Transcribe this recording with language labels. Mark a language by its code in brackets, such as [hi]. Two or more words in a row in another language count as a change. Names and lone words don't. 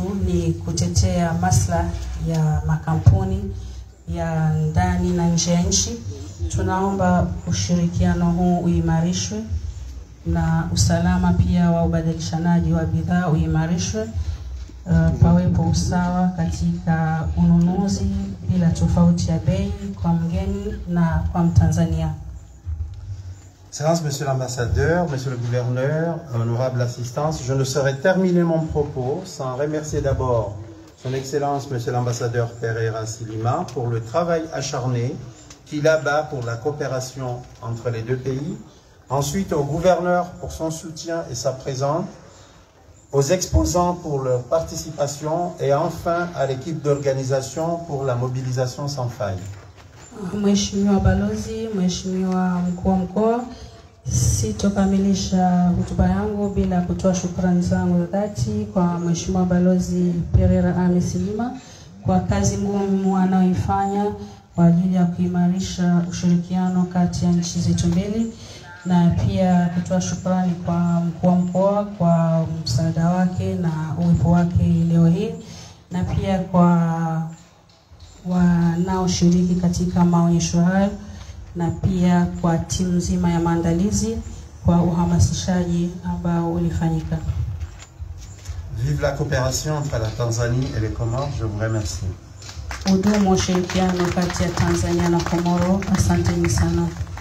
[sw] ni kutetea maslahi ya makampuni ya ndani na nje ya nchi, tunaomba ushirikiano huu uimarishwe na usalama pia wa ubadilishanaji wa bidhaa uimarishwe, pawepo usawa katika ununuzi bila tofauti ya bei kwa mgeni na kwa Mtanzania. [fr] Excellences, Monsieur l'Ambassadeur, Monsieur le Gouverneur, honorable assistance, je ne saurais terminer mon propos sans remercier d'abord Son Excellence, Monsieur l'Ambassadeur Pereira Silima, pour le travail acharné qu'il abat pour la coopération entre les deux pays. Ensuite, au Gouverneur pour son soutien et sa présence, aux exposants pour leur participation et enfin à l'équipe d'organisation pour la mobilisation sans faille. [sw] Mheshimiwa Balozi, Mheshimiwa Mkuu wa Mkoa, sitokamilisha hotuba yangu bila kutoa shukrani zangu za dhati kwa Mheshimiwa Balozi Pereira Ame Silima kwa kazi ngumu anayoifanya kwa ajili ya kuimarisha ushirikiano kati ya nchi zetu mbili, na pia kutoa shukrani kwa Mkuu wa Mkoa kwa msaada wake na uwepo wake leo hii, na pia kwa wanaoshiriki katika maonyesho hayo, na pia kwa timu nzima ya maandalizi kwa uhamasishaji ambao ulifanyika. [fr] Vive la coopération entre la Tanzanie et les Comores, je vous remercie. [sw] Udumu ushirikiano kati ya Tanzania na Komoro, asanteni sana.